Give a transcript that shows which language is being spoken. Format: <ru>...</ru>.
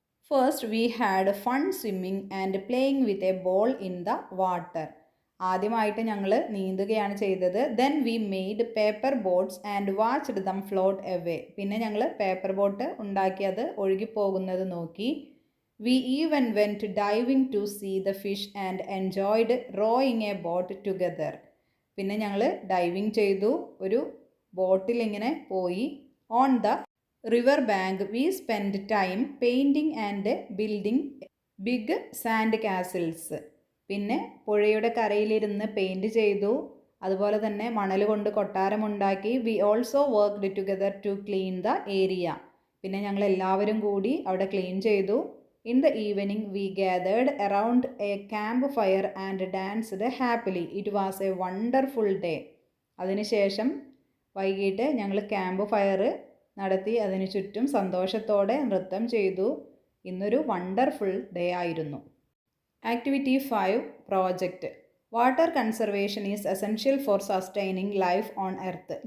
<en>First we had fun swimming and playing with a ball in the water.</en> <ml>ആദ്യമായിട്ട് ഞങ്ങൾ നീന്തുകയാണ് ചെയ്തത്.</ml> <en>Then we made paper boats and watched them float away.</en> <ml>പിന്നെ ഞങ്ങൾ paper boat ഉണ്ടാക്കി അത് ഒഴുകിപ്പോകുന്നത് നോക്കി.</ml> <en>We even went diving to see the fish and enjoyed rowing a boat together.</en> <ml>പിന്നെ ഞങ്ങൾ ഡൈവിങ് ചെയ്തു, ഒരു ബോട്ടിൽ ഇങ്ങനെ പോയി.</ml> <en>On the river bank we spend time painting and building big sand castles.</en> <ml>പിന്നെ പുഴയുടെ കരയിലിരുന്ന് പെയിൻറ്റ് ചെയ്തു, അതുപോലെ തന്നെ മണൽ കൊണ്ട് കൊട്ടാരമുണ്ടാക്കി.</ml> <en>We also worked together to clean the area.</en> <ml>പിന്നെ ഞങ്ങൾ എല്ലാവരും കൂടി അവിടെ ക്ലീൻ ചെയ്തു.</ml> <en>In the evening, we gathered around a campfire and danced happily. It was a wonderful day.</en> <ml>അതിനുശേഷം വൈകിട്ട് ഞങ്ങൾ ക്യാമ്പ് ഫയർ നടത്തി അതിനു ചുറ്റും സന്തോഷത്തോടെ നൃത്തം ചെയ്തു. ഇന്നൊരു വണ്ടർഫുൾ ഡേ ആയിരുന്നു. Activity 5 project.</ml> <en>Water conservation is essential for sustaining life on earth.</en>